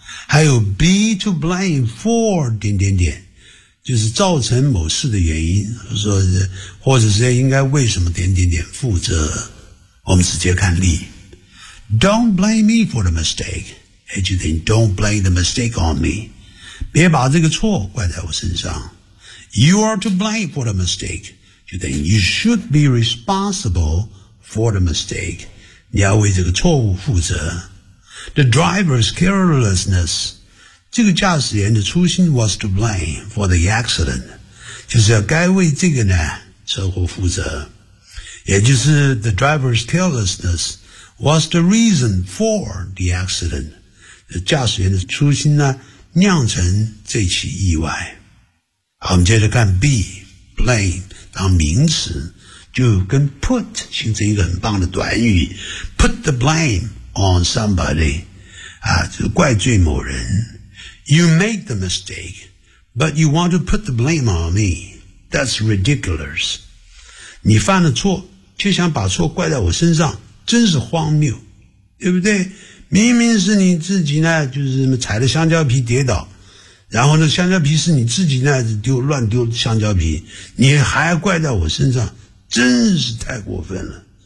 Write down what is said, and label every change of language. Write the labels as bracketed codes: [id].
[zh] 还有 [en] be to blame for [zh] 点点点，就是造成某事的原因，或者是应该为什么点点点负责。我们直接看例。 [en] Don't blame me for the mistake. Anything, don't blame the mistake on me. [zh] 别把这个错怪在我身上。 [en] You are to blame for the mistake. You think you should be responsible for the mistake. [zh] 你要为这个错误负责。 [en] The driver's carelessness. [zh] 这个驾驶员的粗心 [en] was to blame for the accident. [zh] 就是要该为这个呢车祸负责。也就是 [en] the driver's carelessness. Was the reason for the accident. [zh] 驾驶员的粗心呢酿成这起意外。好，我们接着看 be, blame, 当名词就跟 put 形成一个很棒的短语。 [en] Put the blame on somebody, [zh] 就怪罪某人。 [en] You made the mistake, but you want to put the blame on me. That's ridiculous. [zh] 你犯了错却想把错怪在我身上。真是荒谬，对不对？明明是你自己呢，就是踩了香蕉皮跌倒，然后呢，香蕉皮是你自己呢乱丢香蕉皮，你还怪在我身上，真是太过分了。